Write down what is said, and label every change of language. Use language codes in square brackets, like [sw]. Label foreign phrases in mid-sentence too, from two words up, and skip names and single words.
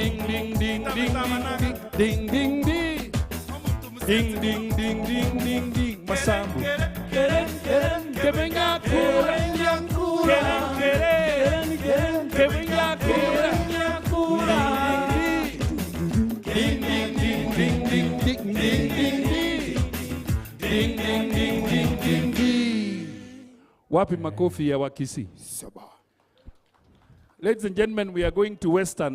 [sw] ding ding ding ding ding ding ding ding ding ding ding ding masambu kebenga kura kebenga kura ding ding ding ding ding ding ding ding ding ding ding ding ding ding. Wapi makofi ya Wakisi? [en] Ladies and gentlemen, we are going to Western.